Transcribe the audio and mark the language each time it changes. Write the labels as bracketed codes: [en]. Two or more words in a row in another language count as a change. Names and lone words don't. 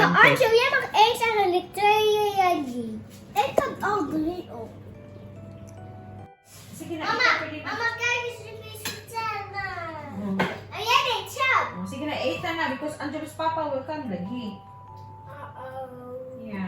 [nl] Nou, pancake. Arthur, jij mag 1 zeggen en ik 2 en jij 3. Ik kan al 3 op. Mama, kijk eens in die vertellen. En jij deed zo. [tl] Sige na, 8 na [en] because Angelo's papa will come [tl] lagi. Uh-oh. [en] Yeah.